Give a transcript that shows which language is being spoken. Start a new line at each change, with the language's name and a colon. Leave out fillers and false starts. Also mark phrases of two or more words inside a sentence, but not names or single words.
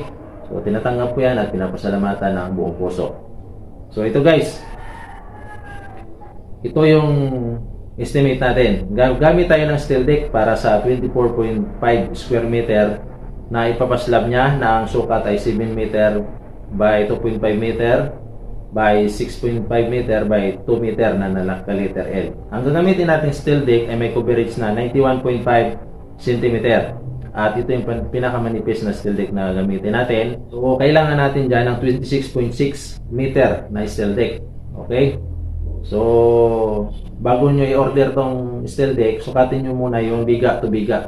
Filipino: So, tinatanggap ko yan at pinapasalamatan ng buong puso. So, ito guys. Ito yung estimate natin. Gamit tayo ng
English: steel deck
Filipino: para sa 24.5
English: square meter
Filipino: na ipapaslab niya na ang sukat ay
English: 7 meter by 2.5 meter by 6.5 meter by 2 meter
Filipino: na naka-letter L. Ang gagamitin natin
English: steel deck
Filipino: ay may coverage na 91.5 cm. At ito yung pinakamanipis na
English: steel deck
Filipino: na gamitin natin. So, kailangan natin dyan ng 26.6 meter na
English: steel deck.
Filipino: Okay? So, bago nyo i-order tong
English: steel deck,
Filipino: sukatin nyo muna yung biga to biga.